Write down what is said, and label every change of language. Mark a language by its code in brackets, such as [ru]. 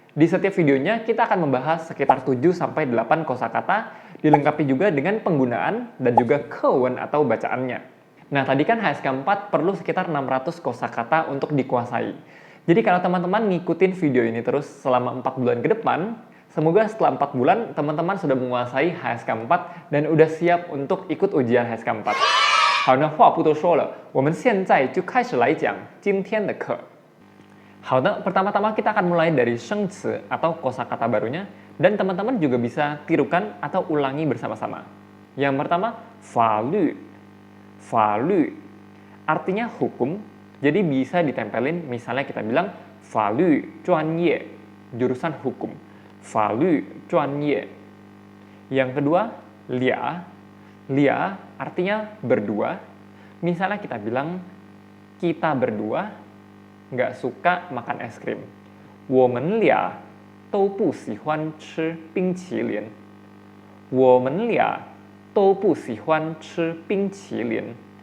[id] Di setiap videonya, kita akan membahas sekitar 7-8 kosakata, dilengkapi juga dengan penggunaan dan juga kewen atau bacaannya. Nah, tadi kan HSK 4 perlu sekitar 600 kosakata untuk dikuasai. Jadi kalau teman-teman ngikutin video ini terus selama 4 bulan ke depan, semoga setelah 4 bulan, teman-teman sudah menguasai HSK 4 dan udah siap untuk ikut ujian HSK 4. [zh] 好，那话不多说了，我们现在就开始来讲今天的课。好的, [id] pertama-tama kita akan mulai dari shengci atau kosakata barunya, dan teman-teman juga bisa tirukan atau ulangi bersama-sama. Yang pertama, falu. Falu artinya hukum, jadi bisa ditempelin, misalnya kita bilang falu zhuanye, jurusan hukum. Falu zhuanye. Yang kedua, lia. Lia artinya berdua, misalnya kita bilang kita berdua nggak suka makan es krim. [zh] 我们俩都不喜欢吃冰淇淋。我们俩都不喜欢吃冰淇淋.